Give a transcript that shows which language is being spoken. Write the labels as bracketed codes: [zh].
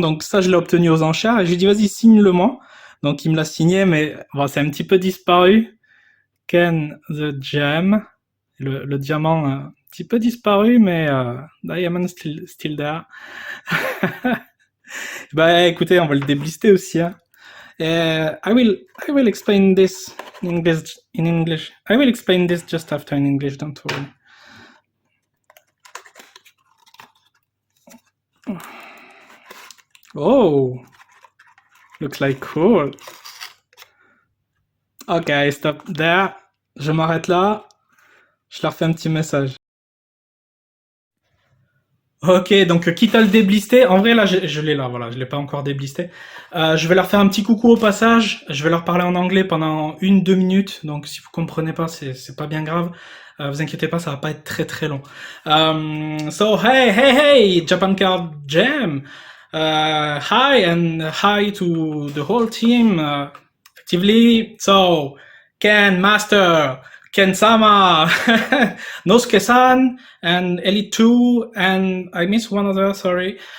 [fr] Donc ça, je l'ai obtenu aux enchères, et je lui dis vas-y, signe-le-moi. Donc il me l'a signé, mais bon, c'est un petit peu disparu. Ken the Jam, le diamant un petit peu disparu, mais [en] Diamond still there. [fr] Bah écoutez, on va le déblister aussi. Hein. [en] I will explain this in English. I will explain this just after in English. Don't worry. Oh, looks like cool. Ok, stop there. [fr] Je m'arrête là. Je leur fais un petit message. Ok, donc quitte à le déblister, en vrai là je l'ai là, voilà, je l'ai pas encore déblisté. Je vais leur faire un petit coucou au passage, je vais leur parler en anglais pendant 1-2 minutes, donc si vous comprenez pas, c'est pas bien grave. Vous inquiétez pas, ça va pas être très très long. [en] So hey, Japan Card Jam. Hi and hi to the whole team. Effectively, so Ken Master, Ken-sama, Nosuke-san, and Elite 2, and I missed one other, sorry.